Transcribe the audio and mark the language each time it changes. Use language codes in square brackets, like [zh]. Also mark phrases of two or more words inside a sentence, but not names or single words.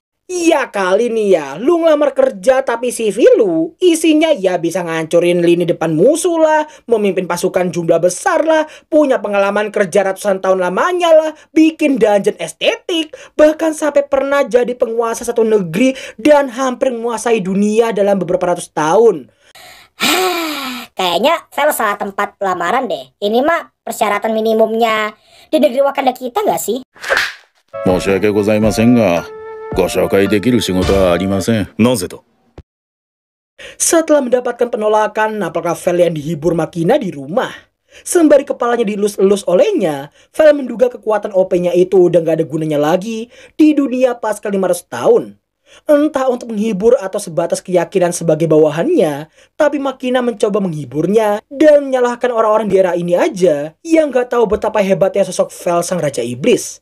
[id] Ya kali nih ya, lu ngelamar kerja tapi CV lu isinya ya bisa ngancurin lini depan musuh lah, memimpin pasukan jumlah besar lah, punya pengalaman kerja ratusan tahun lamanya lah, bikin dungeon estetik, bahkan sampai pernah jadi penguasa satu negeri dan hampir menguasai dunia dalam beberapa ratus tahun. Kayaknya Vel salah tempat lamaran deh. Ini mah persyaratan minimumnya di negeri Wakanda kita nggak sih? [ja] 申し訳ございませんが、ご紹介できる仕事はありません。なぜと? [id] Setelah mendapatkan penolakan, nampaknya Vel yang dihibur Makina di rumah. Sembari kepalanya dilus-elus olehnya, Vel menduga kekuatan OP-nya itu udah gak ada gunanya lagi di dunia pasca 500 tahun. Entah untuk menghibur atau sebatas keyakinan sebagai bawahannya, tapi Makina mencoba menghiburnya dan menyalahkan orang-orang di era ini aja yang gak tahu betapa hebatnya sosok Vel sang Raja Iblis.